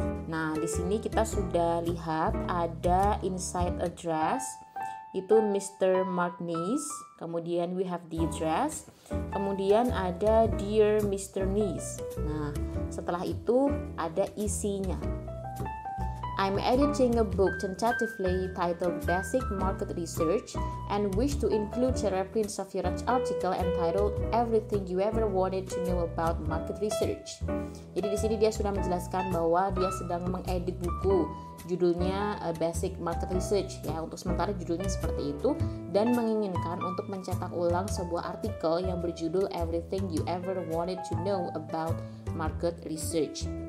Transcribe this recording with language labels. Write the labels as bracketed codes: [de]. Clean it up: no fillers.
[id] Nah, di sini kita sudah lihat ada inside address, itu Mr. [en] Mark Nees, [id] kemudian [en] we have the address, [id] kemudian ada [en] Dear Mr. Nees. [id] Nah, setelah itu ada isinya. [en] I'm editing a book tentatively titled Basic Market Research and wish to include a reprint of your article entitled Everything You Ever Wanted to Know About Market Research. [id] Jadi di sini dia sudah menjelaskan bahwa dia sedang mengedit buku judulnya Basic Market Research ya, untuk sementara judulnya seperti itu, dan menginginkan untuk mencetak ulang sebuah artikel yang berjudul Everything You Ever Wanted to Know About Market Research.